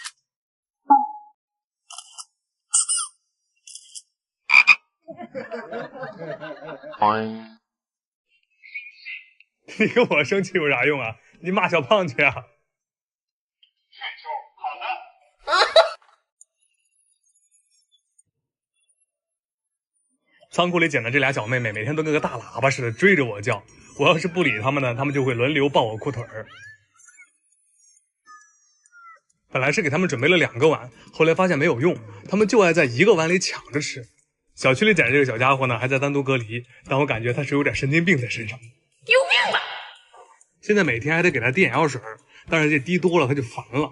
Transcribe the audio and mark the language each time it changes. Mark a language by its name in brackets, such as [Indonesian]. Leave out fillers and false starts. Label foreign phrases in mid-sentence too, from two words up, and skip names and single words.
[Chinese] 你跟我生气有啥用啊？你骂小胖去啊！仓庫裡撿的這倆小妹妹，每天都跟個大喇叭似的追着我叫。我要是不理他們呢，他們就會輪流抱我褲腿兒。本來是給他們準備了2個碗，後來發現沒有用，他們就愛在一個碗裡搶着吃。小區裡撿的這個小家伙呢，還在單獨隔離，但我感覺他是有點神經病在身上。救命吧！現在每天還得給他滴眼藥水，但是這滴多了他就煩了。